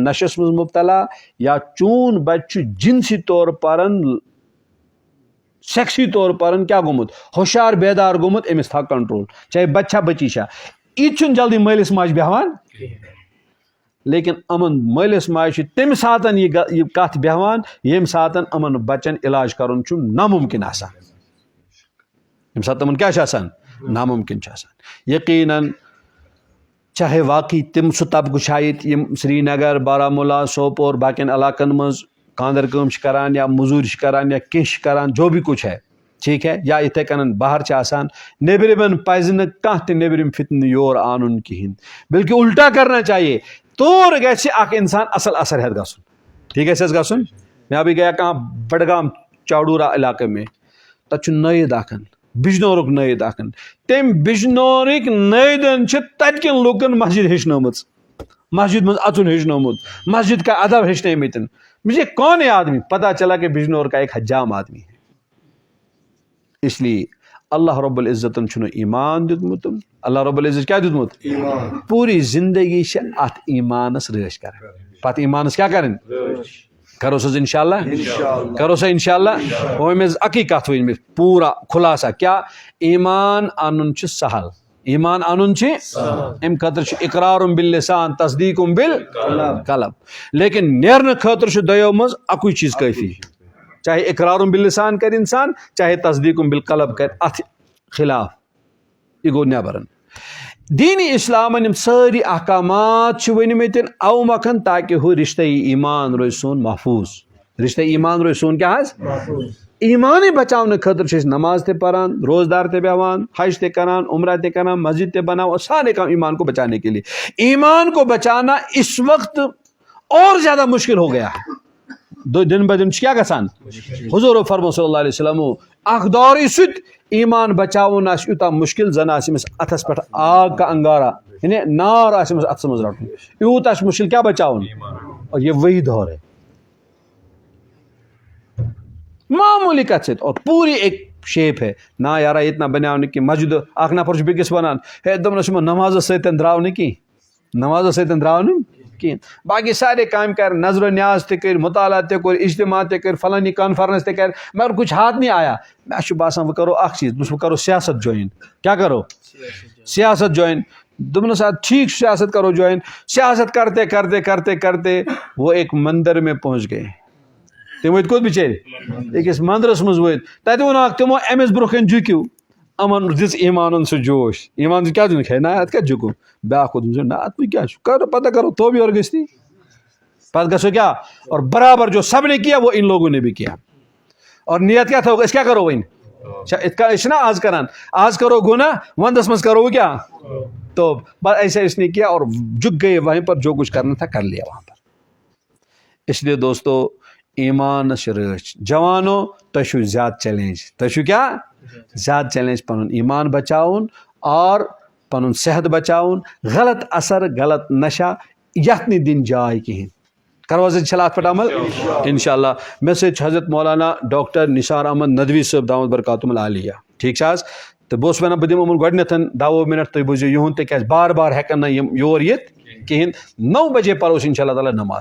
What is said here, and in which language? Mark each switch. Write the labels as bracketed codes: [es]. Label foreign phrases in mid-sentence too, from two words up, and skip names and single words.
[ks] نشس منٛز مبتلا یا چون بچہِ چھُ جنسی طور پرن سیکسی طور پرن کیٛاہ گوٚمُت ہوشیار بیدار گوٚمُت أمِس تھاو کنٹرول چاہے بچہِ چھا بچی چھا یہِ تہِ چھُنہٕ جلدی مٲلِس ماجہِ بیٚہوان لیکن یِمن مٲلِس ماجہِ چھِ تمہِ ساتہٕ یہِ کتھ بیٚہوان ییٚمہِ ساتہٕ یِمن بچن علاج کرُن چھُ نامُمکِن آسان ییٚمہِ ساتہٕ تِمن کیٛاہ چھُ آسان نامُمکِن چھُ آسان یقیٖنن چاہے واقعی تم سہ طبقہ شاید یم سری نگر بارہمولہ سوپور باقین علاقن مز خاندر کام کران یا مزوری کران یا کینٛہہ کران [ur] جو بھی کچھ ہے ٹھیک ہے [ks] یا اتھے کنن باہر آسان نیبرمن پزِ نہٕ کانٛہہ تہِ نیبرِم فتنہٕ یور آنُن کہین بلکہ الٹا کرنا چاہیے طور گژھِ اکھ انسان اصل اثر ہیٚتھ گژھُن ٹھیک ہے گژھُن [ur] میں ابھی گیا کہاں بڈگام چاڑورہ علاقے میں [ks] تتھ چھُ نٲیِد اکھن بجنورُک نٲیِد اکھن تٔمۍ بجنورٕکۍ نٲیدن چھِ تتہِ کٮ۪ن لُکن مسجد ہیٚچھنٲومٕژ مسجد منٛز اژُن ہیٚچھنومُت [ur] مسجد کا ادب [ks] ہیٚچھنٲومٕتۍ [ur] مجھے کون ہے آدمی پتہ چلا کہ بجنور کا ایک حجام آدمی ہے اس لیے [ks] اللہ رب العزتن چھُنہٕ ایمان دیُتمُت اللہ رب العزت کیا دیُتمُت پوری زندگی چھِ اتھ ایمانس رٲچھ کران پتہٕ ایمانس کیا کرٕنۍ کرو سا انشاءاللہ کرو سا انشاءاللہ وہ میں اکی کتھ ؤنۍ مےٚ پوٗرٕ خُلاصہ کیا ایمان انُن چھُ سہل ایمان انُن چھِ امہِ خٲطرٕ چھُ [ar] اقرارُم باللسان تصدیٖقُم بالقلب [ks] لیکن نیرنہٕ خٲطرٕ چھُ دۄیو منٛز اکُے چیٖز کٲفی چاہے [ar] اقرارُم باللسان [ks] کرِ انسان چاہے [ar] تصدیٖقُم بالقلب [ks] کرِ اتھ خلاف یہ گوٚو نیبرن دینی اسلامن یم سٲری احکامات چھِ ؤنمٕتۍ او مۄکھن تاکہ ہُہ رشتہ ایمان روزِ سون محفوظ رشتہ ایمان روزِ سون کیا حظ ایمانے بچاونہٕ خٲطرٕ چھِ أسۍ نماز تہِ پران روزدار تہِ بیٚہوان حج تہِ کران عمرہ تہِ کران مسجد تہِ بناوان [ur] سارے کام ایمان کو بچانے کے لیے ایمان کو بچانا اس وقت اور زیادہ مشکل ہو گیا ہے [ks] دن بہ دن کیا گژھان حضور فرمو صلی اللہ علیہ وسلم اخ دور سُہ ایمان بچاوُن آسہِ یوٗتاہ مشکل زن آسہِ أمِس اتھس پٮ۪ٹھ [ur] آگ کا انگارہ [ks] یعنی نار آسہِ أمِس اتھس منٛز رٹُن یوٗتاہ چھُ مشکل کیا بچاوُن [ur] اور یہ وہی دور ہے [ks] معمولی کتھ سۭتۍ [ur] اور پوری ایک شیپ ہے نا یارا اتنا [ks] بنیو نہٕ کینٛہہ مسجد اکھ نفر چھُ بیٚکِس ونان ہے دوٚپنس یِمو نمازس سۭتۍ درٛاو نہٕ کینٛہہ نمازس سۭتۍ درٛاو نہٕ کینٛہہ باقی سارے کامہِ کر نظر و نیاز تہِ کٔرۍ مطالعہ تہِ کوٚر اجتماع تہِ کٔرۍ فلٲنی کانفرنس تہِ کر [ur] مگر کچھ ہاتھ نہیں آیا [ks] مےٚ چھُ باسان وۄنۍ کرو اکھ چیٖز بہٕ کرو سیاست جویِن کیا کرو سیاست جویِن دوٚپنس ادٕ ٹھیک سیاست کرو جویِن [ur] سیاست کرتے کرتے کرتے کرتے وہ ایک مندر میں پہنچ گئے [ks] تم ؤتھۍ کوٚت بِچٲرۍ أکِس مندرس منٛز ؤتھۍ تتہِ ووٚنکھ تِمو أمِس برونٛہہ کَنہِ جُکِو یِمن دِژ ایمانن سُہ جوش ایمان کیا دِنُکھ ہے نہ اتھ کتہِ جُکو بیاکھ ووٚن نہ اتھ وۄنۍ کیاہ چھُ کرو پتہ کرو [ur] تو بھی اور [ks] گٔژھتی پتہٕ گژھو کیا اور برابر [ur] جو سب نے کیا وہ ان لوگوں نے بھی کیا اور نیت کیا تھا [ks] أسۍ کیا کرو وۄنۍ أسۍ چھِنہ آز کران آز کرو گناہ ونٛدس منٛز کرو کیا [ur] تو ایسا اس نے کیا اور جھک گئے وہیں پر جو کچھ کرنا تھا کر لیا وہاں پر اس لیے دوستو [ks] ایمانس رٲچھ جوانو تۄہہِ چھُو زیادٕ چیلینج تۄہہِ چھُو کیا زیادٕ چیلینج پنُن ایمان بچاوُن اور پنُن صحت بچاوُن غلط اثر غلط نشہ یتھ نہٕ دِنۍ جاے کِہیٖنۍ کرو حظ انشاءاللہ اتھ پٮ۪ٹھ عمل انشاءاللہ مےٚ سۭتۍ چھُ حضرت مولانا ڈاکٹر نثار احمد ندوی صٲب دامت برکاتہم العالیہ ٹھیک چھا حظ تہٕ بہٕ اوسُس ونان بہٕ دِمہٕ یِمن گۄڈٕنیتھ 10 منٹ تُہۍ بوٗزِو یِہُنٛد تِکیازِ بار بار ہٮ۪کن نہٕ یِم یور یِتھ کِہیٖنۍ 9 بجے پرو أسۍ انشاءاللہ تعالیٰ نماز